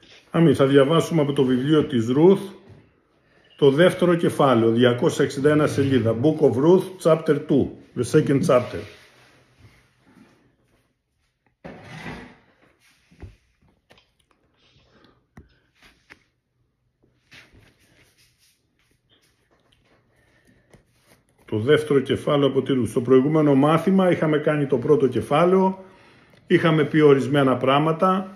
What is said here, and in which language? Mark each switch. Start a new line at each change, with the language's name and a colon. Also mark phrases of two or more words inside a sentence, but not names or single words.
Greek: Αμήν, θα διαβάσουμε από το βιβλίο της Ρουθ, το δεύτερο κεφάλαιο, 261 σελίδα.
English: Book of Ruth, chapter 2, the second chapter.
Greek: Το δεύτερο κεφάλαιο από τη Ρουθ. Στο προηγούμενο μάθημα είχαμε κάνει το πρώτο κεφάλαιο, είχαμε πει ορισμένα πράγματα.